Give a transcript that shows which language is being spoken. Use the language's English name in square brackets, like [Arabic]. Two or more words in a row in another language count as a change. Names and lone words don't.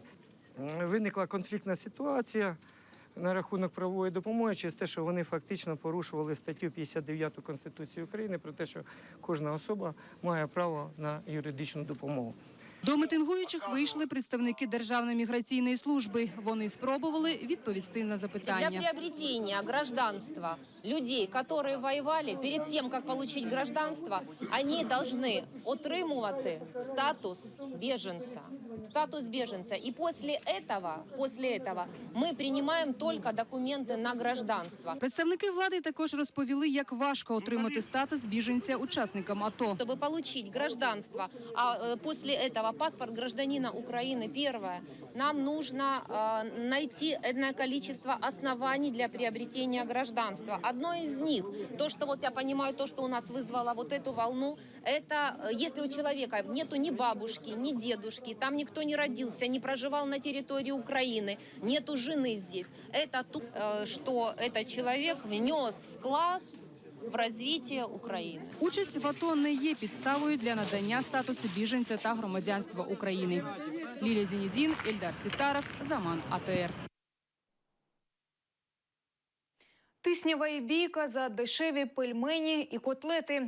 [Ukrainian] Виникла конфліктна ситуація на рахунок правової допомоги через те, що вони фактично порушували статтю 59 Конституції України про те, що кожна особа має право на юридичну допомогу. До мітингуючих вийшли представники Державної міграційної служби. Вони спробували відповісти на запитання. [Russian] Для приобретения гражданства людей, которые воевали, перед тем, как получить гражданство, они должны отримувати статус беженца. Статус беженца. И после этого мы принимаем только документы на гражданство. [Ukrainian] Представники влади також розповіли, як важко отримати статус біженця учасникам АТО. [Russian] Чтобы получить гражданство, а после этого паспорт гражданина Украины, первое, нам нужно найти одно количество оснований для приобретения гражданства. Одно из них, то, что вот я понимаю, то, что у нас вызвало вот эту волну, это если у человека нету ни бабушки, ни дедушки, там никто не родился, не проживал на территории Украины, нету жены здесь, это то, что этот человек внес вклад в [Ukrainian] розвиття України. Участь в АТО не є підставою для надання статусу біженця та громадянства України. Лілія Зенедін, Ельдар Сітаров, Заман АТР. Тиснява і бійка за дешеві пельмені і котлети.